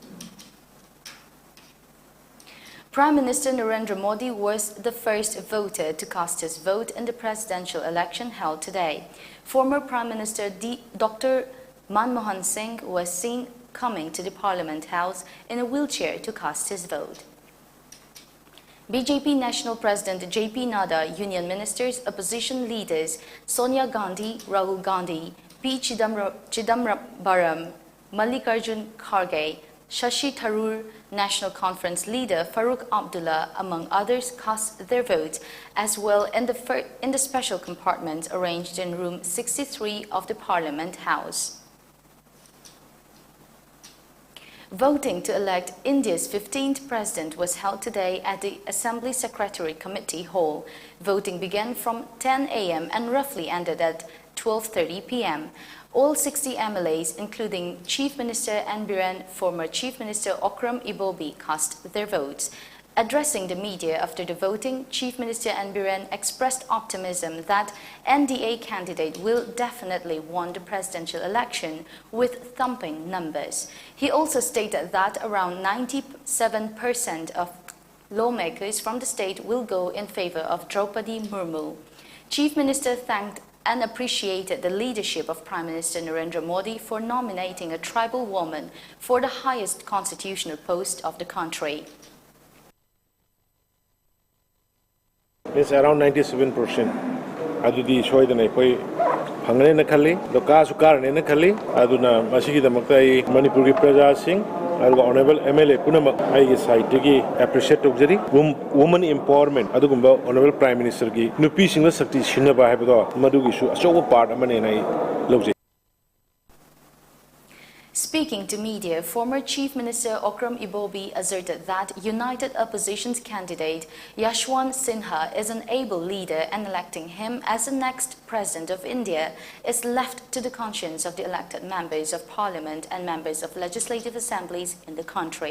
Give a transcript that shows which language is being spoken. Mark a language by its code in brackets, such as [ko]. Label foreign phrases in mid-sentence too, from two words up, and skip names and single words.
[en] Prime Minister Narendra Modi was the first voter to cast his vote in the presidential election held today. Former Prime Minister Dr. Manmohan Singh was seen coming to the Parliament House in a wheelchair to cast his vote. BJP National President JP Nadda, Union Ministers, opposition leaders Sonia Gandhi, Rahul Gandhi, P. Chidambaram, Mallikarjun Kharge, Shashi Tharoor, National Conference leader Farooq Abdullah, among others, cast their votes as well in the special compartments arranged in room 63 of the Parliament House. Voting to elect India's 15th president was held today at the Assembly Secretary Committee Hall. Voting began from 10 a.m. and roughly ended at 12:30 p.m. All 60 MLAs, including Chief Minister N. Biren, former Chief Minister Okram Ibobi, cast their votes. Addressing the media after the voting, Chief Minister N. Biren expressed optimism that NDA candidate will definitely win the presidential election with thumping numbers. He also stated that around 97% of lawmakers from the state will go in favor of Draupadi Murmu. Chief Minister thanked and appreciated the leadership of Prime Minister Narendra Modi for nominating a tribal woman for the highest constitutional post of the country. It's around 97%. [mni] Adudi soidana koi phangane na khali, doka sukar ne na khali, aduna masigi damakta Manipur ki praja sing aduga [en] honorable MLA [mni] punamak aigi side gi appreciate tawjari [en] woman empowerment [mni] adugumba [en] honorable prime minister [mni] gi nupi singla sakti sinaba haibado madugi su achoba part amane nai lawjai. [en] Speaking to media, former Chief Minister Okram Ibobi asserted that United Opposition's candidate Yashwant Sinha is an able leader and electing him as the next President of India is left to the conscience of the elected members of Parliament and members of legislative assemblies in the country.